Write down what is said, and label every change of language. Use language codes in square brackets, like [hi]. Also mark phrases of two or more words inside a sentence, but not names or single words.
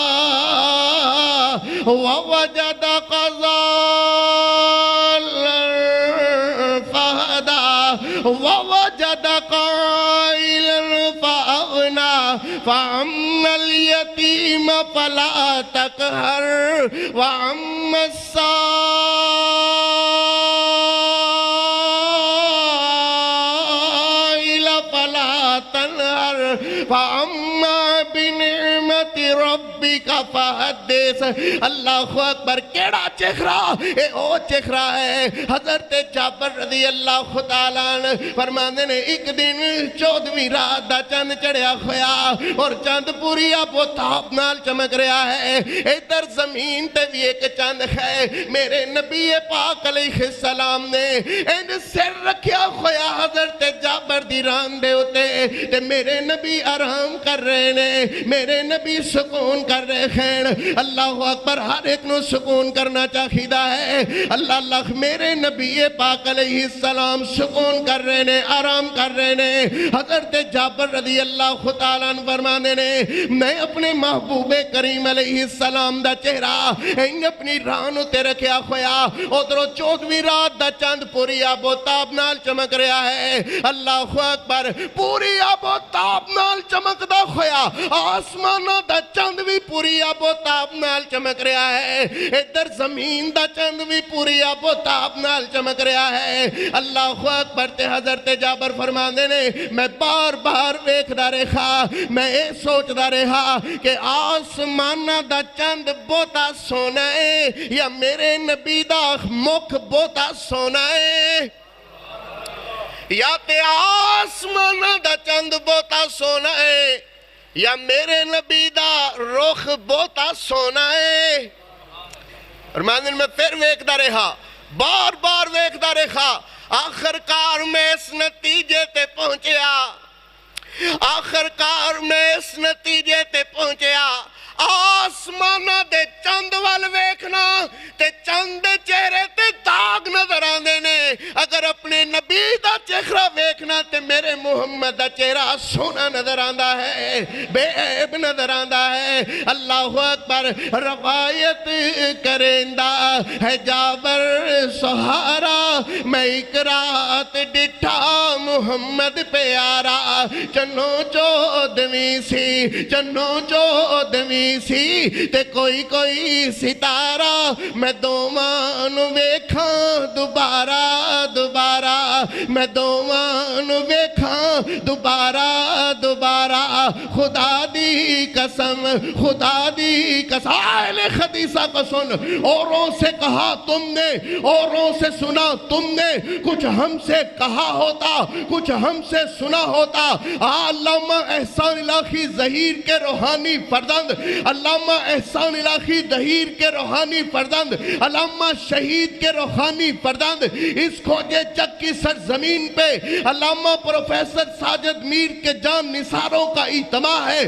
[ar] وَوَجَدَكَ ضَالًّا فَهَدَى وَوَجَدَكَ عَائِلًا فَأَغْنَى فَأَمَّا الْيَتِيمَ فَلَا تَقْهَرْ وَأَمَّا السَّائِلَ فَلَا تَنْهَرْ فَأَمَّا بِنِعْمَةِ رَبِّكَ فَحَدِّثْ اللہ اکبر [pa] کیڑا چہرہ اے او چہرہ ہے حضرت جابر رضی اللہ تعالیٰ عنہ فرماندے نے ایک دن 14ویں رات دا چند چڑھیا ہویا اور چند پوری اب و تاب نال چمک رہا ہے ادھر زمین تے بھی ایک چند ہے میرے نبی پاک علیہ السلام نے ان سر رکھیا ہویا حضرت جابر دی ران دے ہوتے تے میرے نبی آرام کر رہے نے میرے نبی سکون کر رہے ہیں [ar] اللہ اکبر [pa] ہر ایک نو سکون کرنا چاہیدہ ہے اللہ اللہ میرے نبی پاک علیہ السلام سکون کر رہے نے آرام کر رہے نے حضرت جابر رضی اللہ تعالیٰ عنہ فرمانے نے میں اپنے محبوب کریم علیہ السلام دا چہرہ اپنی رانوں تے رکھیا ہویا ادھروں 14ویں رات دا چند پوری آب و تاب نال چمک رہا ہے [ar] اللہ اکبر [pa] پوری آب و تاب نال چمک دا ہویا آسمانہ دا چند بھی پوری آب و تاب نال چمک رہا ہے ادھر زمین دا چند بھی پوری آب و تاب نال چمک رہا ہے [ar] اللہ اکبر [pa] تے حضرت جابر فرماندے نے میں بار بار ویکھدا رہا میں اے سوچدا رہا کہ آسمانہ دا چند بہتا سونا ہے یا میرے نبی دا مکھ بہتا سونا ہے یا تے آسمانہ دا چند بہتا سونا ہے یا میرے نبی دا رخ بہتا سونا ہے اور میں پھر ویکھدا رہا بار بار ویکھدا رہا آخر کار میں اس نتیجے تے پہنچیا آخر کار میں اس نتیجے تے پہنچیا آسمانہ دے چند وال ویکھنا تے چند چہرے تے داغ نظر آندے نے اگر اپنے نبی دا چہرہ ویکھنا تے میرے محمد دا چہرہ سونا نظر آندا ہے بے عیب نظر آندا ہے [ar] اللہ اکبر [pa] روایت کریندا ہے جابر سہارا میں ایک رات ڈٹھا محمد پیارا چنوں چودویں سی تے کوئی ستارہ میں دومان ویکھاں دوبارہ میں دومان ویکھاں دوبارہ خدا دی قسم، خدا دی قسم۔ [ur] اہل حدیثہ کو سن، اوروں سے کہا تم نے، اوروں سے سنا تم نے، کچھ ہم سے کہا ہوتا، کچھ ہم سے سنا ہوتا۔ علامہ احسان الہی ظہیر کے روحانی فرزند، علامہ احسان الہی ظہیر کے روحانی فرزند، علامہ شہید کے روحانی فرزند، اس کھوجے چک کی سرزمین پہ علامہ پروفیسر ساجد میر کے جان نثاروں کا اجتماع ہے۔